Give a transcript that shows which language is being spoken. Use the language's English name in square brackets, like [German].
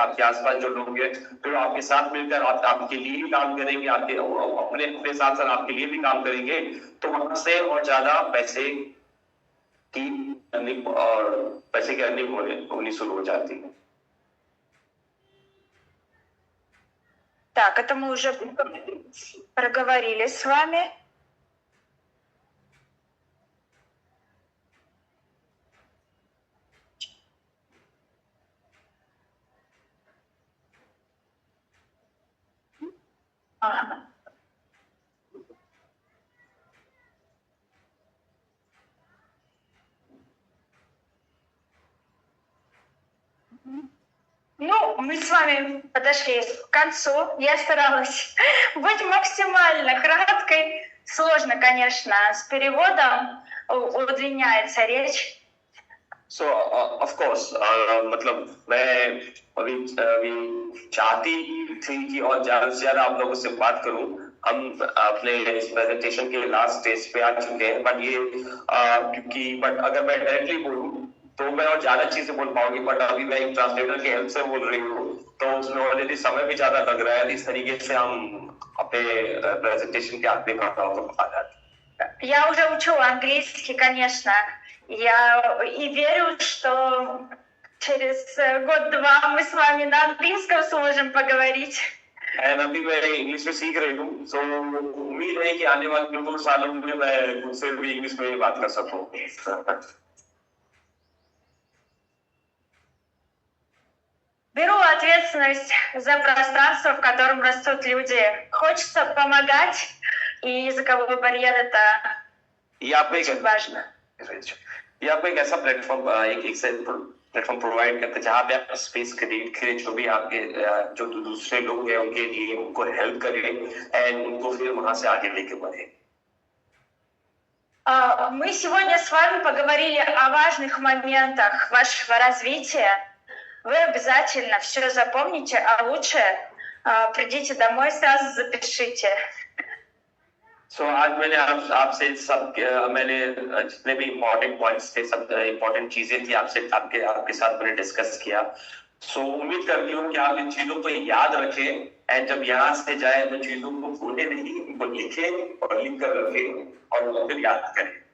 [Hindi] आपके आसपास जो लोग हैं फिर आपके साथ मिलकर आपके लिए भी काम करेंगे, आपके अपने अपने साथ साथ आपके लिए भी काम करेंगे। तो वहां से और ज्यादा पैसे की अर्निंग और पैसे की अर्निंग होनी शुरू हो जाती है। [Russian] Так, это мы уже проговорили с вами. Ага. Ну, мы с вами подошли к концу. Я старалась быть максимально краткой. Сложно, конечно, с переводом удлиняется речь. [English] So of course [Hindi] मतलब मैं अभी चाहती थी कि और ज्यादा से ज्यादा आप लोगों से बात करूं। हम अपने इस प्रेजेंटेशन के लास्ट स्टेज पे आ चुके हैं, बट अगर मैं डायरेक्टली बोलूं तो मैं और ज्यादा चीजें बोल पाऊंगी, बट अभी मैं एक ट्रांसलेटर की हेल्प से बोल रही हूँ तो उसमें ऑलरेडी समय भी ज्यादा लग रहा है। इस तरीके से हम अपने प्रेजेंटेशन के आखिरी भाग आ जाते। [Russian] Я уже учу английский, конечно. Я и верю, что через год-два мы с вами на английском сможем поговорить. [Hindi] एंड अभी मैं इंग्लिश में सीख रही हूँ, तो उम्मीद है कि आने वाले 2 सालों में मैं खुद से भी इंग्लिश में बात कर सकूँ। [Russian] Беру ответственность за пространство, в котором растут люди. Хочется помогать, и языковой барьер — это очень важно. [Hindi] ये आपको एक ऐसा प्लेटफॉर्म प्रोवाइड करता है जहाँ पे आप स्पेस क्रिएट करें, जो भी आपके जो दूसरे लोग हैं उनके लिए उनको हेल्प करें एंड उनको फिर वहां से आगे लेके बढ़े। [Russian] Мы сегодня с вами поговорили о важных моментах вашего развития. Вы обязательно все запомните, а лучше придите домой, сразу запишите. [Hindi] आज मैंने आपसे मैंने जितने भी इम्पोर्टेंट पॉइंट्स थे, सब इम्पोर्टेंट चीजें थी आपके साथ मैंने डिस्कस किया। उम्मीद करती हूँ कि आप इन चीजों को याद रखें एंड जब यहाँ से जाए तो चीजों को भूले नहीं, उनको लिखें और लिख कर रखें और फिर याद करें।